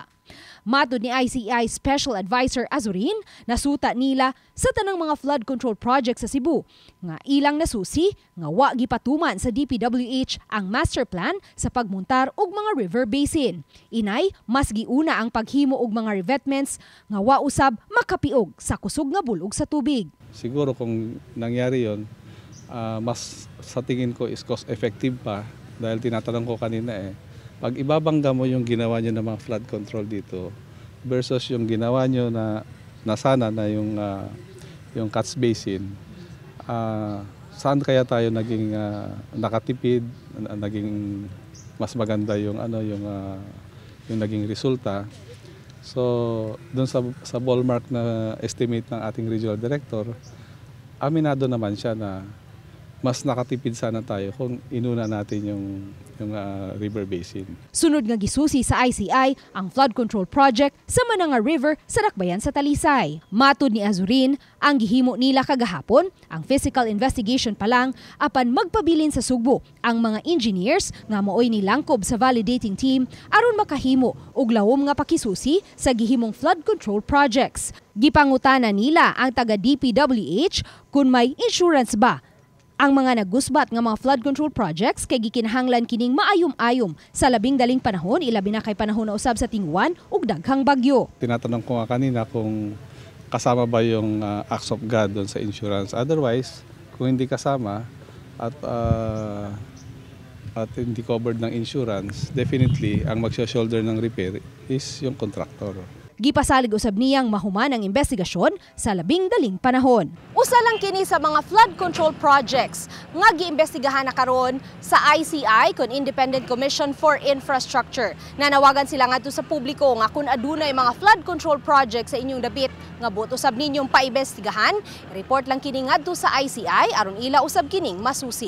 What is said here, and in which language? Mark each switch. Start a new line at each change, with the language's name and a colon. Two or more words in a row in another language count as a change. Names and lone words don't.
Cebuano: Matud ni ICI
English: Special Advisor
Cebuano: Azurin, nasuta nila sa tanang mga
English: flood control project
Cebuano: sa Cebu nga ilang nasusi nga wa gipatuman sa DPWH ang
English: master plan
Cebuano: sa pagmuntar og mga
English: river basin.
Cebuano: Inay, mas giuna ang paghimo og mga revetments nga wa usab makapiog sa kusog nga bulog sa tubig.
Filipino: Siguro kung nangyari yon, mas sa tingin ko
English: is cost effective
Filipino: pa dahil tinatanong ko kanina pag ibabangga mo yung ginawa nyo ng mga
English: flood control
Filipino: dito versus yung ginawa nyo na sana na yung
English: catch basin,
Filipino: saan kaya tayo naging nakatipid, naging mas maganda yung yung naging resulta. So doon sa ballpark na estimate ng ating
English: regional director,
Filipino: aminado naman siya na mas nakatipid sana tayo kung inuna natin yung
English: river basin.
Cebuano: Sunod nga gisusi sa ICI ang
English: flood control project
Cebuano: sa Mananga River sa Dakbayan sa Talisay. Matud ni Azurin, ang gihimo nila kagahapon, ang
English: physical investigation
Cebuano: pa lang apan magpabilin sa Sugbo ang mga engineers nga maoy nilangkob sa
English: validating team
Cebuano: aron makahimo og lawom nga pakisusi sa gihimong
English: flood control projects.
Cebuano: Gipangutana nila ang taga DPWH kung may insurance ba Ang mga nagusbat nga mga
English: flood control projects
Cebuano: kay gikinahanglan kining maayom-ayom sa labing daling panahon, ilabi na kay panahon na usab sa tingwan ug daghang bagyo.
Filipino: Tinatanong ko nga kanina kung kasama ba yung
English: acts of God
Filipino: doon sa insurance. Otherwise, kung hindi kasama at hindi covered ng insurance, definitely ang magsho-shoulder ng
English: repair is
Filipino: yung contractor.
Cebuano: Gipasalig usab niyang mahuman ang investigasyon sa labing daling panahon. Usa lang kini sa mga
English: flood control projects
Cebuano: nga giimbestigahan na karon sa ICI kon Independent Commission for Infrastructure. Nanawagan sila ngadto sa publiko nga kun adunay mga
English: flood control projects
Cebuano: sa inyong dapit nga buot usab ninyong paimbestigahan, report lang kini ngadto sa ICI aron ila usab kining masusi.